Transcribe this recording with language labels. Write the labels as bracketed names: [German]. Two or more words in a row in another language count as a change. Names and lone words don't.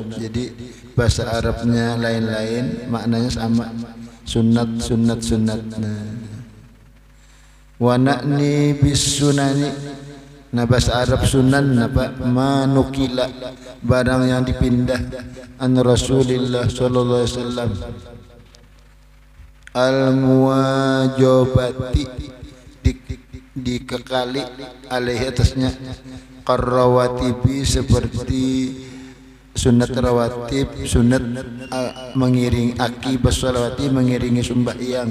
[Banjar] Jadi bahasa Arabnya lain-lain, maknanya sama. [Arabic] Sunat, sunat, sunat. ونعني بالسنن. [Banjar] Nah bahasa Arab sunan apa? Manukila, barang yang dipindah [Arabic] عن رسول الله صلى الله عليه وسلم. [Banjar] Al muwajabati, dikekali alaihi atasnya, qarrawatibi, seperti sunat rawatib, sunat mengiring akibat sholawati, mengiringi sembahyang.